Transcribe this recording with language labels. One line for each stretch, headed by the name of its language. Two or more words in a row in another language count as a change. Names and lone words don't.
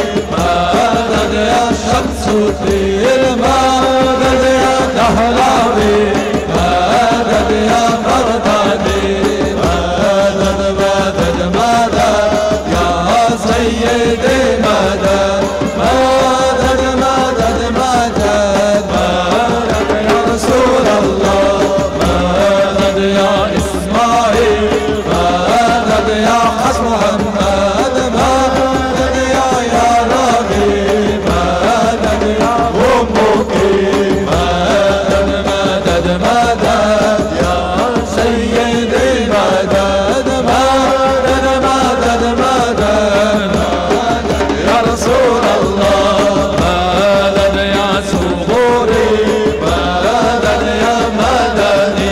Arabic: مدد يا شمس الدين مدد يا دهلاوي مدد يا مرداني مدد مدد مدد يا سيدي مدد مدد مدد مدد مدد يا رسول الله مدد يا إسماعيل مدد يا حسن محمد مدد يا ربي مدد يا أمك مدد مدد مدد يا سيدي مدد مدد مدد مدد يا رسول الله مدد يا صغوري مدد يا مدني